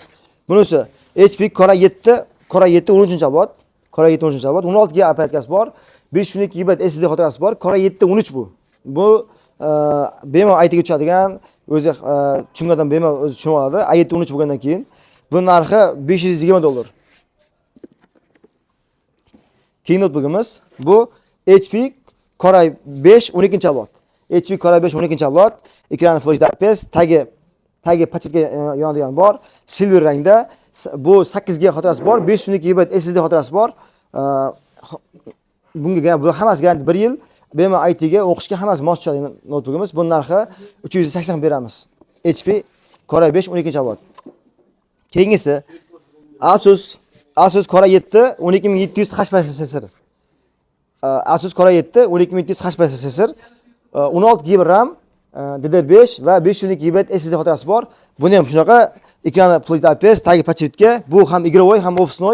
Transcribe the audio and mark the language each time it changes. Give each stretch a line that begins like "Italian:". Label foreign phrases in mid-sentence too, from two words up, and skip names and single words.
Uzbek: Bunisi HP Core i7 13-avlod, 16 GB apparatgasi bor, 512 GB SSD xotirasi bor. Core i7 13 bu. Bu bemalol IT ga tushadigan, o'zi tushungandan bemalol o'zi tushunib oladi. i7 13 bo'lgandan keyin bu narxi 520 dollar. Keyin notebookimiz bu HP Core i5 12-avlod. HP Core i5 12-avlod, ekrani Full HD IPS, tagi pachetka yonadigan bor, silver rangda. Bu 8 GB xotirasi bor, 512 GB SSD xotirasi bor. Bunga bu hammasi garantiya 1 yil. Bemalol IT ga, o'qishga hammasi mos tushadi notebookimiz. Buning narxi 380 beramiz. HP Core i5 12-avlod. Keyingisi Asus Core i7 12700H protsessor. Asus Core i7 12700H protsessor, 16 GB RAM, DDR5 va 512 GB SSD xotirasi bor. Buni ham shunaqa ekrani Full HD IPS, tagi podchetka, bu ham игровой, ham ofisnoy.